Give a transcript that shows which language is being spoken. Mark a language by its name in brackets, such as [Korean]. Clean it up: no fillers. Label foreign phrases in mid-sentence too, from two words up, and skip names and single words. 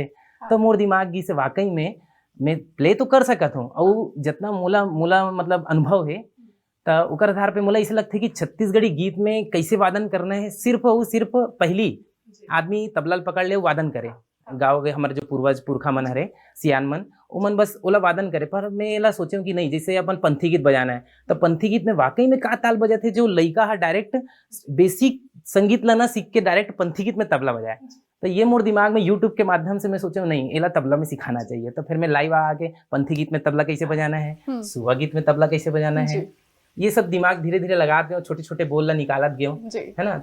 [Chhattisgarhi] तो मोर दिमाग गी से वाकई में मैं प्ले तो कर सकत हूँ और जितना मोला मतलब अनुभव है तो ओकर आधार पे मोला ऐसा लगता है कि छत्तीसगढ़ी गीत में कैसे वादन करना है सिर्फ पहली आदमी तबला पकड़ ले वादन करे गाँव के हमारे जो पूर्वज पुरखा मन हरे सियान मन उमन बस ओला वादन करे। पर मैं एला सोचे कि नहीं जैसे अपन पंथी गीत बजाना है तो पंथी गीत में वाकई में का ताल बजे थे जो लइका हा डायरेक्ट बेसिक संगीत ला ना सीख के डायरेक्ट पंथी गीत में तबला बजाए। तो ये मोर दिमाग में यूट्यूब के माध्यम से मैं सोचा नहीं एला तबला में सिखाना चाहिए। तो फिर मैं लाइव आके पंथी गीत में तबला कैसे बजाना है सुहा गीत में तबला कैसे बजाना है ये सब दिमाग धीरे धीरे लगा गए छोटे छोटे बोल ला निकालत गए है ना।